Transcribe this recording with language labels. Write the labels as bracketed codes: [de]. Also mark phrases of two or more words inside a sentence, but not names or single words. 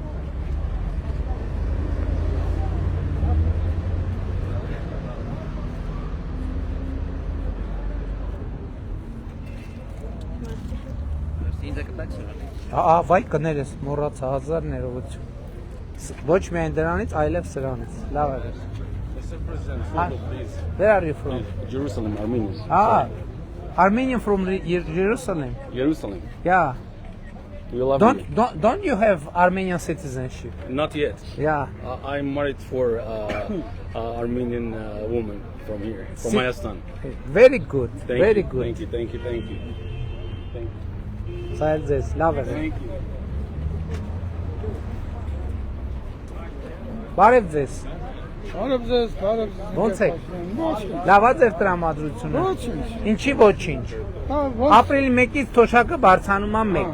[hy] Ինձ կտակ սրանից։ Վայ կներես, մոռացա 1000 ներողություն։ Ոչ միայն դրանից, այլև սրանից։ Լավ է։ [en] Where are you from? Jerusalem, Armenia. Armenian from Jerusalem. Jerusalem. Yeah. We love Don't you have Armenian citizenship? Not yet. Yeah. I'm married for Armenian woman from here, from Hayastan. Very good. Very good. Thank you. [hy] Սայլ ձեզ, լավ է։ Բարև ձեզ։ Ոնց եք։ Լավ է ձեր տրամադրությունը։ Ինչի ոչինչ։ Ապրիլի 1-ից թոշակը բարձանում է 1։